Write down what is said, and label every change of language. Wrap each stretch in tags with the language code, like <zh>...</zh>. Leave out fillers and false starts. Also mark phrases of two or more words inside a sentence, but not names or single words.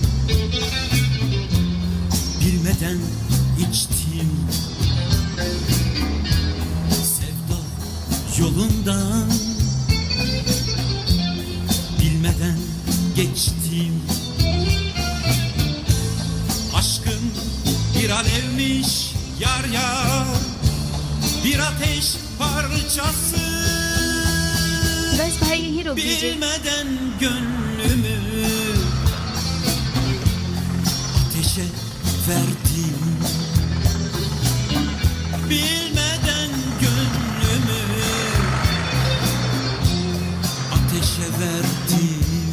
<tr>bilmeden içtim, sevda yolundan bilmeden geçtim. Aşkım bir alevmiş yar yar, bir ateş parçası.</tr> <hi>बस भाई यहीं रोक दीजिए।</hi> <tr>Bilmeden gönlümü ateşe verdim. Bilmeden gönlümü ateşe verdim.</tr>